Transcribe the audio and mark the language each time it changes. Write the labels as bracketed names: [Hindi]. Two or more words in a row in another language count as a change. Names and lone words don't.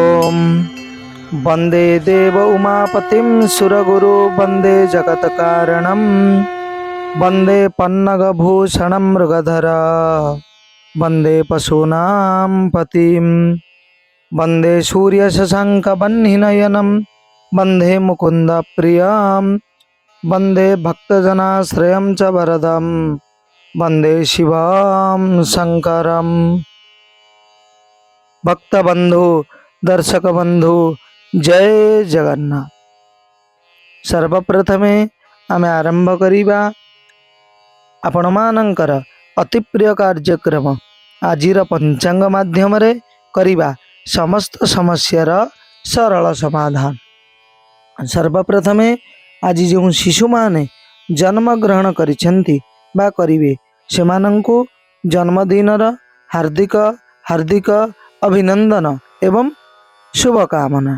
[Sanskrit] वंदे देव उमापतिं सुरगुरु वंदे जगत्कारणं वंदे पन्नगभूषणं मृगधरा वंदे पशूनां पतिं वंदे सूर्यशशाङ्कवह्निनयनं वंदे मुकुन्दप्रियं वंदे भक्तजनाश्रयं च वरदं वंदे शिवं शंकरं। [Odia] ଭକ୍ତବନ୍ଧୁ ଦର୍ଶକ ବନ୍ଧୁ ଜୟ ଜଗନ୍ନାଥ। ସର୍ବପ୍ରଥମେ ଆମେ ଆରମ୍ଭ କରିବା ଆପଣ ମାନଙ୍କର ଅତି ପ୍ରିୟ କାର୍ଯ୍ୟକ୍ରମ ଆଜିର ପଞ୍ଚାଙ୍ଗ ମାଧ୍ୟମ ରେ କରିବା ସମସ୍ତ ସମସ୍ୟାର ସରଳ ସମାଧାନ। ସର୍ବପ୍ରଥମେ ଆଜି ଯେଉଁ ଶିଶୁ ମାନେ ଜନ୍ମ ଗ୍ରହଣ କରିଛନ୍ତି ବା କରିବେ ସେମାନଙ୍କୁ ଜନ୍ମଦିନର ହାର୍ଦ୍ଦିକ ହାର୍ଦ୍ଦିକ ଅଭିନନ୍ଦନ ଏବଂ ଶୁଭକାମନା।